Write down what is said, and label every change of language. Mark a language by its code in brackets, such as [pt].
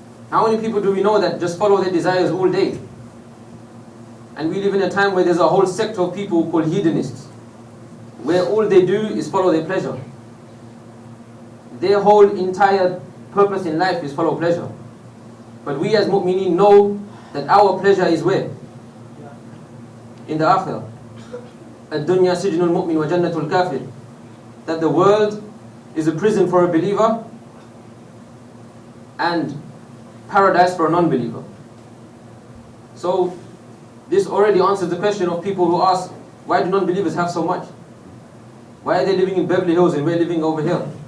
[en] How many people do we know that just follow their desires all day? And we live in a time where there's a whole sect of people called hedonists, where all they do is follow their pleasure. Their whole entire purpose in life is follow pleasure. But we as mu'mineen know that our pleasure is where? In the akhirah. [ar] الدنيا سجن المؤمن وجنة الكافر. [en] That the world is a prison for a believer and paradise for a non-believer. So this already answers the question of people who ask, why do non-believers have so much? Why are they living in Beverly Hills and we're living over here?